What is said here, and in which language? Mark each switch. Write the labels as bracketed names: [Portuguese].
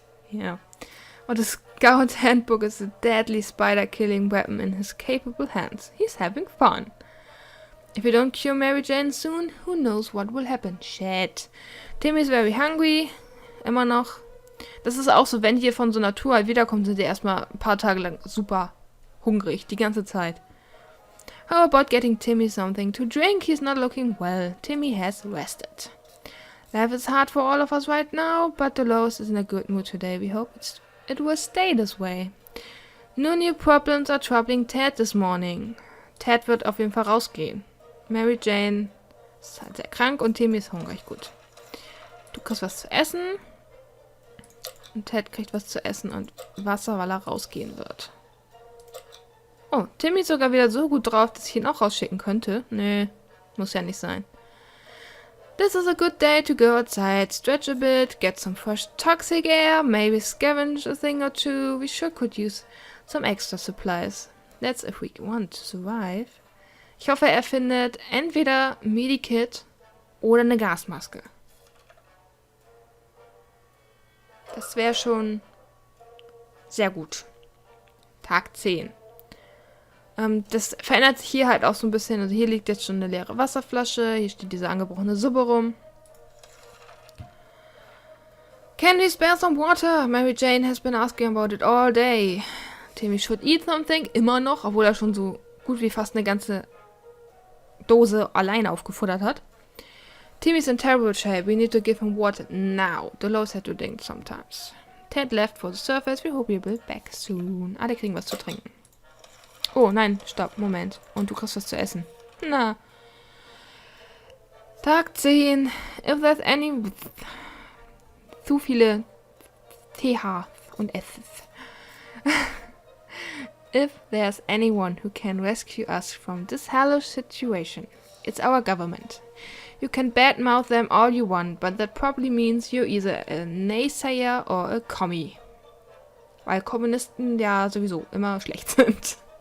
[English] Yeah. Or the Scout handbook is a deadly spider-killing weapon in his capable hands. He's having fun. If we don't cure Mary Jane soon, who knows what will happen. Shit. Timmy is very hungry. [German] Immer noch. Das ist auch so, wenn die von so Natur halt wiederkommen, sind die erstmal ein paar Tage lang super hungrig. Die ganze Zeit. [English] How about getting Timmy something to drink? He's not looking well. Timmy has rested. Life is hard for all of us right now, but Dolores is in a good mood today. We hope it will stay this way. No new problems are troubling Ted this morning. [German] Ted wird auf jeden Fall rausgehen. Mary Jane ist halt sehr krank und Timmy ist hungrig. Gut. Du kriegst was zu essen. Und Ted kriegt was zu essen und Wasser, weil er rausgehen wird. Oh, Timmy ist sogar wieder so gut drauf, dass ich ihn auch rausschicken könnte. Nee, muss ja nicht sein. [English] This is a good day to go outside, stretch a bit, get some fresh toxic air, maybe scavenge a thing or two. We sure could use some extra supplies. That's if we want to survive. [German] Ich hoffe, er findet entweder ein Medikit oder eine Gasmaske. Das wäre schon sehr gut. Tag 10. Das verändert sich hier halt auch so ein bisschen. Also hier liegt jetzt schon eine leere Wasserflasche. Hier steht diese angebrochene Suppe rum. [English] Can we spare some water? Mary Jane has been asking about it all day. Timmy should eat something. [German] Immer noch, obwohl er schon so gut wie fast eine ganze Dose alleine aufgefuttert hat. [English] Timmy's in terrible shape. We need to give him water now. Dolores had to drink sometimes. Ted left for the surface. We hope he'll be back soon. [German] Alle kriegen was zu trinken. Oh, nein, stopp, Moment. Und du kriegst was zu essen. Na. Tag 10. [English] If there's any... [German] Zu viele TH und S. [English] If there's anyone who can rescue us from this hellish situation, it's our government. You can badmouth them all you want, but that probably means you're either a naysayer or a commie. [German] Weil Kommunisten ja sowieso immer schlecht sind.